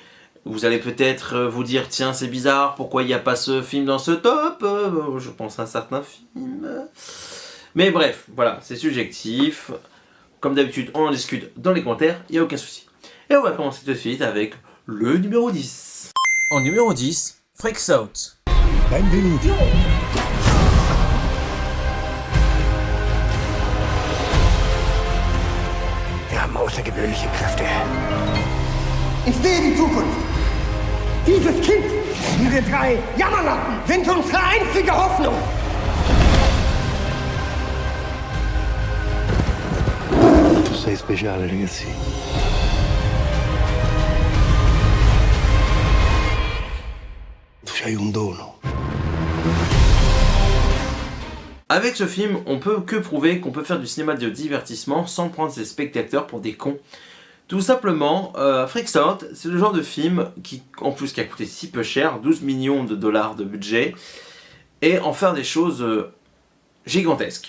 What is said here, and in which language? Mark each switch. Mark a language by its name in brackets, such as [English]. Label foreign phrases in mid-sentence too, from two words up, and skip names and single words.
[French] Vous allez peut-être vous dire tiens c'est bizarre, pourquoi il n'y a pas ce film dans ce top. Je pense à certains films. Mais bref, voilà, c'est subjectif. Comme d'habitude, on en discute dans les commentaires, il n'y a aucun souci. Et on va commencer tout de suite avec le numéro 10. En numéro 10, Freaks Out. [Italian] Benvenuti. [German] Wir haben außergewöhnliche Kräfte. Ich sehe die Zukunft. Dieses Kind, diese drei Jammerlappen sind unsere einzige Hoffnung. [Italian] Tu sei speciale, ragazzi. Tu hai un dono. [French] Avec ce film, on peut que prouver qu'on peut faire du cinéma de divertissement sans prendre ses spectateurs pour des cons. Tout simplement, Freaks Out, c'est le genre de film qui, en plus, qui a coûté si peu cher, 12 millions de dollars de budget, et en faire des choses gigantesques.